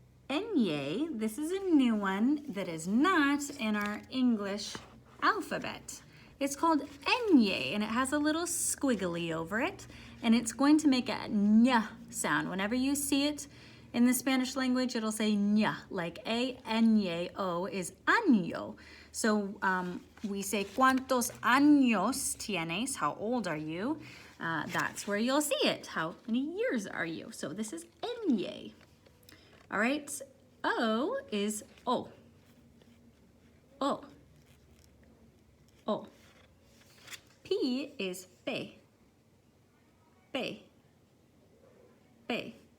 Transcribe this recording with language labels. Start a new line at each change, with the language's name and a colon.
English: Enye, this is a new one that is not in our English alphabet. It's called enye, and it has a little squiggly over it, and it's going to make a ñ sound. Whenever you see it in the Spanish language, it'll say ñ, like A-N-Y-O is año.
Spanish: So we say, ¿Cuántos años tienes?
English: How old are you? That's where you'll see it. How many years are you? So this is enye. All right, O is O. O. O. P is pe. Pe. Pe.